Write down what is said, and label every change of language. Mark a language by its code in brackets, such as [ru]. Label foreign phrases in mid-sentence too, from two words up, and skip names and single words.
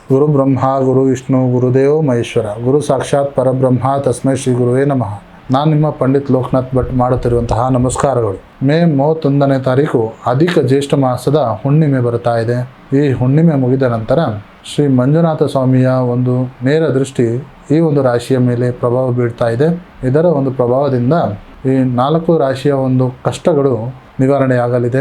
[sa] ಗುರು ಬ್ರಹ್ಮ ಗುರು ವಿಷ್ಣು ಗುರುದೇವೋ ಮಹೇಶ್ವರ ಗುರು ಸಾಕ್ಷಾತ್ ಪರಬ್ರಹ್ಮ ತಸ್ಮೈ ಶ್ರೀ ಗುರುವೇ ನಮಃ. [kn] ನಾನು ನಿಮ್ಮ ಪಂಡಿತ್ ಲೋಕನಾಥ್ ಭಟ್ ಮಾಡುತ್ತಿರುವಂತಹ ನಮಸ್ಕಾರಗಳು. ಮೇ 31ನೇ ತಾರೀಕು ಅಧಿಕ ಜ್ಯೇಷ್ಠ ಮಾಸದ ಹುಣ್ಣಿಮೆ ಬರ್ತಾ ಇದೆ. ಈ ಹುಣ್ಣಿಮೆ ಮುಗಿದ ನಂತರ ಶ್ರೀ ಮಂಜುನಾಥ ಸ್ವಾಮಿಯ ಒಂದು ನೇರ ದೃಷ್ಟಿ ಈ ಒಂದು ರಾಶಿಯ ಮೇಲೆ ಪ್ರಭಾವ ಬೀಳ್ತಾ ಇದೆ. ಇದರ ಒಂದು ಪ್ರಭಾವದಿಂದ ಈ 4 ರಾಶಿಯ ಒಂದು ಕಷ್ಟಗಳು ನಿವಾರಣೆಯಾಗಲಿದೆ.